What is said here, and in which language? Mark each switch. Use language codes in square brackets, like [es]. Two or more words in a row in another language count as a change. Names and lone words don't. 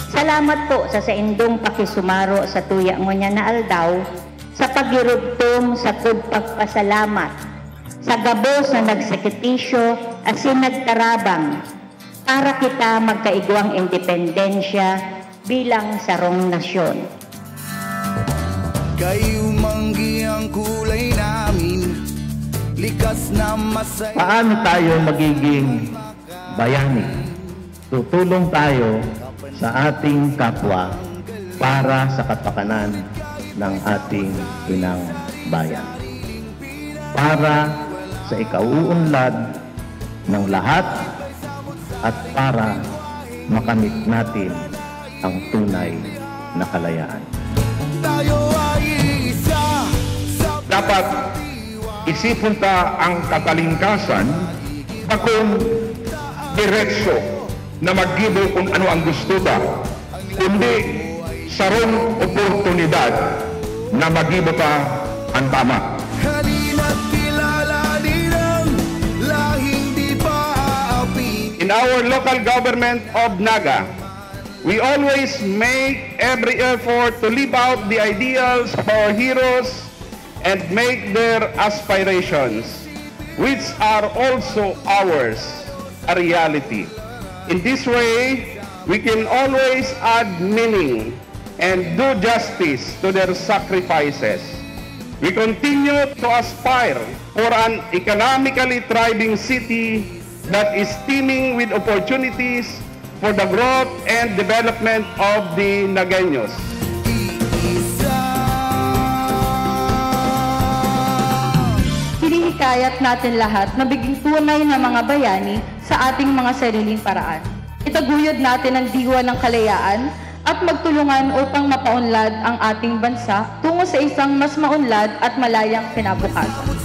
[bik] Salamat po sa indong pakisumaro sa tuya mo niya na aldaw, sa pagirugtong sa pagpasalamat, sa gabos na nagsakripisyo asin nagtarabang, para kita magkaigwang independensya bilang sarong nasyon. [tl] Kayo manggi ang kulay namin, likas na masaya. Paano tayo magiging bayani? Tutulong tayo sa ating kapwa para sa kapakanan ng ating inang bayan. Para sa ikauunlad ng lahat at para makamit natin ang tunay na kalayaan. [bik] Dapat isipon ta ang katalingkasan akong diretso na maggibo kung ano ang gusto ta, kundi sarong oportunidad na magibo ta ang tama. [en] In our local government of Naga, we always make every effort to live out the ideals of our heroes and make their aspirations, which are also ours, a reality. In this way, we can always add meaning and do justice to their sacrifices. We continue to aspire for an economically thriving city that is teeming with opportunities for the growth and development of the Nagueños. [tl] Hinihikayat natin lahat na biging tunay na mga bayani sa ating mga sariling paraan. Itaguyod natin ang diwa ng kalayaan at magtulungan upang mapaunlad ang ating bansa tungo sa isang mas maunlad at malayang kinabukasan.